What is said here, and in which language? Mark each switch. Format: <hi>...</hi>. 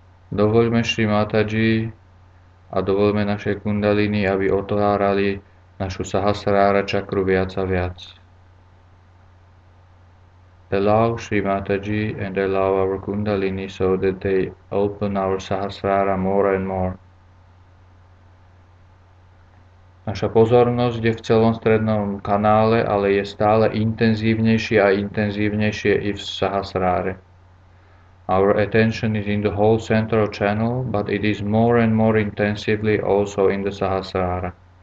<sk>Dovoľme Šri Mataji a dovoľme našej kundalini, aby otvárali našu Sahasrara čakru viac a viac.</sk> <en>Allow Shri Mataji and allow our Kundalini so that they open our Sahasrara more and more.</en> <sk>Naša pozornosť je v celom strednom kanále, ale je stále intenzívnejšie a intenzívnejšie i v Sahasrare.</sk> <en>Our attention is in the whole central channel, but it is more and more intensively also in the Sahasrara.</en>